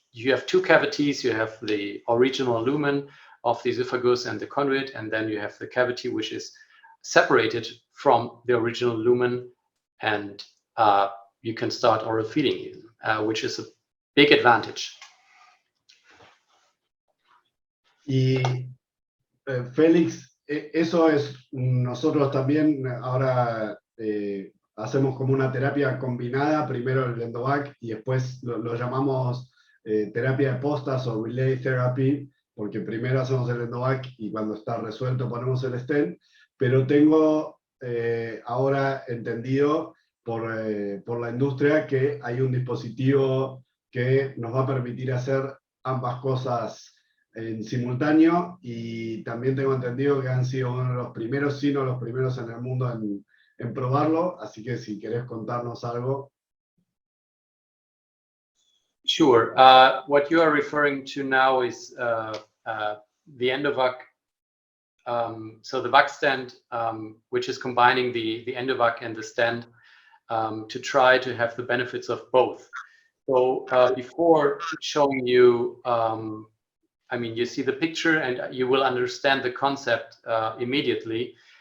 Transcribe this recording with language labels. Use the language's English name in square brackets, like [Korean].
[English] You have two cavities. You have the original lumen of the esophagus and the conduit, and then you have the cavity which is separated from the original lumen, and you can start oral feeding, which is a big advantage. [Spanish] Y Félix, eso es, nosotros también ahora hacemos como una terapia combinada, primero el endovac y después lo llamamos terapia de postas o relay therapy, porque primero hacemos el endovac y cuando está resuelto ponemos el stent, pero tengo ahora entendido por la industria que hay un dispositivo que nos va a permitir hacer ambas cosas en simultáneo, y también tengo entendido que han sido uno de los primeros, si no los primeros en el mundo en probarlo, así que si querés contarnos algo. [English] Sure. What you are referring to now is the endovac. So the vac stent, which is combining the endovac and the stent to try to have the benefits of both. So before showing you, I mean, you see the picture and you will understand the concept immediately.